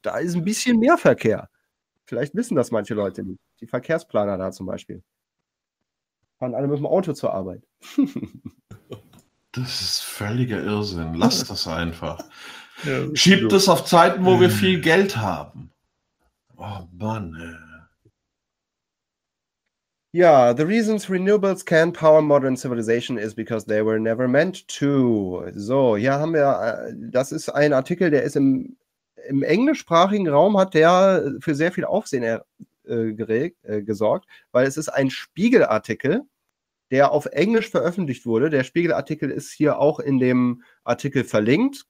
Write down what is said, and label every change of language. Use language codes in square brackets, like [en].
[de] Da ist ein bisschen mehr Verkehr. Vielleicht wissen das manche Leute nicht. Die Verkehrsplaner da zum Beispiel. Fahren alle mit dem Auto zur Arbeit. Das ist völliger Irrsinn. Lass das einfach. Ja, schiebt es auf Zeiten, wo wir viel Geld haben. Oh Mann. [en] Ja, the reasons renewables can power modern civilization is because they were never meant to. [de] So, hier haben wir, das ist ein Artikel, der ist im englischsprachigen Raum, hat der für sehr viel Aufsehen gesorgt, weil es ist ein Spiegelartikel, der auf Englisch veröffentlicht wurde. Der Spiegelartikel ist hier auch in dem Artikel verlinkt.